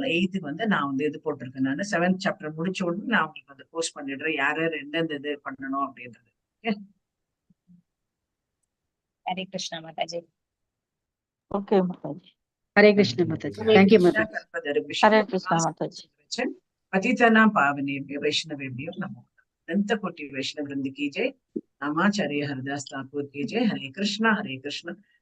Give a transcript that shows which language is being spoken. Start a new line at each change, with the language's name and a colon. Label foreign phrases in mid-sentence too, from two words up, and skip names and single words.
Tamil: 8th வந்து நான் வந்து இது போட்டிருக்கேன். நான் 7th சாப்டர் முடிச்ச உடனே நான் உங்களுக்கு வந்து போஸ்ட் பண்ணிடுறேன் யார் யார் எந்தெந்த இது பண்ணணும் அப்படின்றது. ஹரே கிருஷ்ணா மாதாஜி. ஓகே மாதாஜி. ஹரே கிருஷ்ண மாதாஜி. தேங்க்யூ மாதாஜி. ஹரே கிருஷ்ணா மாதாஜி.
Sanskrit: पतितानां पावनेभ्यो वैष्णवेभ्यो नमो नमः।
Hindi: अनंत कोटि वैष्णव वृंद की जय। नामाचार्य हरदास ठाकुर की जय।
Sanskrit: हरे कृष्णा हरे कृष्णा